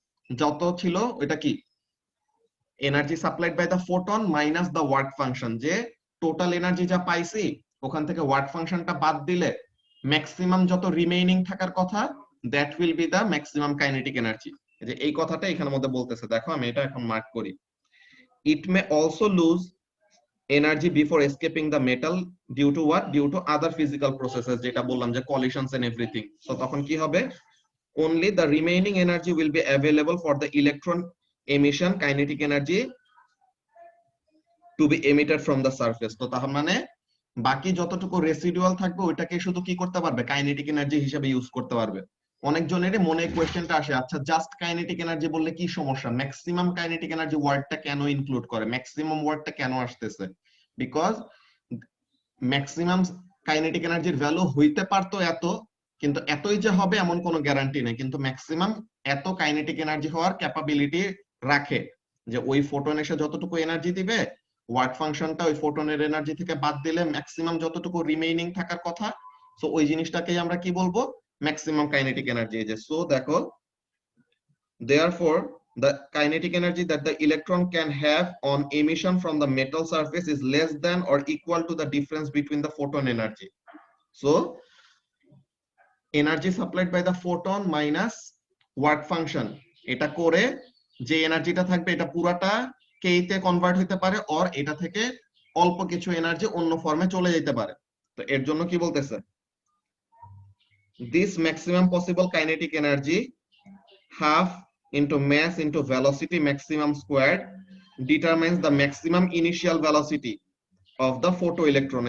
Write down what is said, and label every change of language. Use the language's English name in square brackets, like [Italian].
[Bangla] যত ছিল ওইটা কি? [English] energy supplied by the photon minus the work function, [Bangla] যে টোটাল এনার্জি যা পাইছি ওখান থেকে ওয়ার্ক ফাংশনটা বাদ দিলে ম্যাক্সিমাম যত রিমেইনিং থাকার কথা, [English] That will be the maximum kinetic energy. [Bangla] যে এই কথাটা এখানের মধ্যে বলতেছে, দেখো আমি এটা এখন মার্ক করি। [English] It may also lose energy before escaping the metal due to what? Due to other physical processes, [Bangla] যেটা বললাম যে [English] Collisions and everything. [Bangla] সো তখন কি হবে? [English] only the remaining energy will be available for the electron emission kinetic energy to be emitted from the surface। [Bangla] তো তার মানে বাকি যতটুকু রেসিডুয়াল থাকবে ওইটাকে শুধু কি করতে পারবে? কাইনেটিক এনার্জি হিসেবে ইউজ করতে পারবে। অনেকজনেরই মনে কোয়েশ্চেনটা আসে, আচ্ছা জাস্ট কাইনেটিক এনার্জি বললে কি সমস্যা? ম্যাক্সিমাম কাইনেটিক এনার্জি ওয়ার্ডটা কেন ইনক্লুড করে? ম্যাক্সিমাম ওয়ার্ডটা কেন আসতেছে? বিকজ ম্যাক্সিমাম কাইনেটিক এনার্জির ভ্যালু হইতে পারতো এত, কিন্তু এতই যে হবে এমন কোনো গ্যারান্টি নেই। কিন্তু ম্যাক্সিমাম এত কাইনেটিক এনার্জি হওয়ার ক্যাপাবিলিটি রাখে, যে ওই ফোটন এসে যতটুকু এনার্জি দিবে, ওয়ার্ক ফাংশনটা ওই ফোটনের এনার্জি থেকে বাদ দিলে ম্যাক্সিমাম যতটুকু রিমেইনিং থাকার কথা, সো ওই জিনিসটাকেই আমরা কি বলবো? Maximum kinetic energy. যে সো দেখো, [English] therefore the kinetic energy that the electron can have on emission from the metal surface is less than or equal to the difference between the photon energy. So energy supplied by the photon minus work function, [Bangla] এটা করে যে এনার্জিটা থাকবে এটা পুরাটা কে তে convert হতে পারে, অর এটা থেকে অল্প কিছু এনার্জি অন্য ফর্মে চলে যেতে পারে। তো এর জন্য কি বলতেছে? [English] this maximum possible kinetic energy half into mass into velocity maximum squared determines the maximum initial velocity of the photoelectron।